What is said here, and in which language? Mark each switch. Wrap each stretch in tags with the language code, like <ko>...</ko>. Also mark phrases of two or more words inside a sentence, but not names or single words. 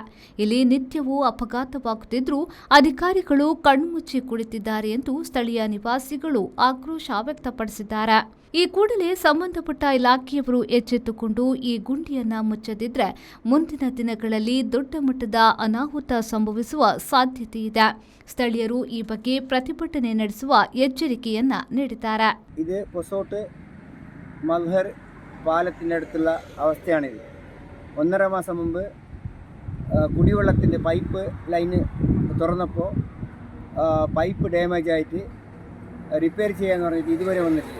<kn>ಇಲ್ಲಿ ನಿತ್ಯವೂ ಅಪಘಾತವಾಗುತ್ತಿದ್ದರೂ ಅಧಿಕಾರಿಗಳು ಕಣ್ಮುಚ್ಚಿ ಕುಳಿತಿದ್ದಾರೆ ಎಂದು ಸ್ಥಳೀಯ ನಿವಾಸಿಗಳು ಆಕ್ರೋಶ ವ್ಯಕ್ತಪಡಿಸಿದ್ದಾರೆ. ಈ ಕೂಡಲೇ ಸಂಬಂಧಪಟ್ಟ ಇಲಾಖೆಯವರು ಎಚ್ಚೆತ್ತುಕೊಂಡು ಈ ಗುಂಡಿಯನ್ನ ಮುಚ್ಚದಿದ್ರೆ ಮುಂದಿನ ದಿನಗಳಲ್ಲಿ ದೊಡ್ಡ ಮಟ್ಟದ ಅನಾಹುತ ಸಂಭವಿಸುವ ಸಾಧ್ಯತೆ ಇದೆ. ಸ್ಥಳೀಯರು ಈ ಬಗ್ಗೆ ಪ್ರತಿಭಟನೆ ನಡೆಸುವ ಎಚ್ಚರಿಕೆಯನ್ನ ನೀಡಿದ್ದಾರೆ.</kn> <ml>ഇത് പൊസോട്ട് മൽഹർ പാലത്തിനടുത്തുള്ള അവസ്ഥയാണിത്. 1.5 മാസം മുമ്പ് കുടിവെള്ളത്തിൻ്റെ പൈപ്പ് ലൈന് തുറന്നപ്പോൾ</ml> <en>pipe damage</en> <ml>ആയിട്ട് റിപ്പയർ ചെയ്യാന്ന് പറഞ്ഞിട്ട് ഇതുവരെ വന്നിട്ടില്ല.</ml>